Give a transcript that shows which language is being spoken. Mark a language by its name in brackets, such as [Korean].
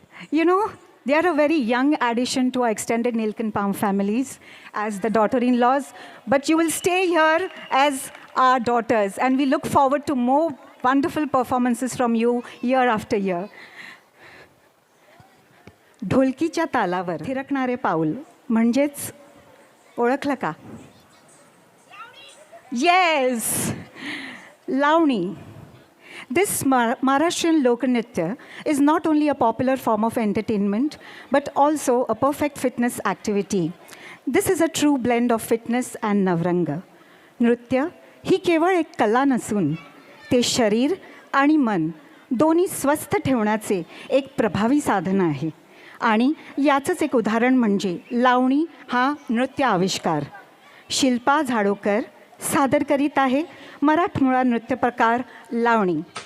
[English] You know, they are a very young addition to our extended Nilkan Palm families as the daughter-in-laws, but you will stay here as our daughters, and we look forward to more wonderful performances from you year after year. [Marathi] ढोलकीच्या तालावर थिरकणारे पाऊल म्हणजेच ओळखलं का? [English] Yes! Launi. This Maharashtrian Loknritya is not only a popular form of entertainment, but also a perfect fitness activity. This is a true blend of fitness and navranga. [Marathi] नृत्य ही केवळ एक कला नसून ते शरीर आणि मन दोन्ही स्वस्थ ठेवण्याचे एक प्रभावी साधन आहे. आणि याचंच एक उदाहरण म्हणजे लावणी हा नृत्य आविष्कार. शिल्पा झाडोकर सादर करीत आहे मराठमोळा नृत्य प्रकार लावणी.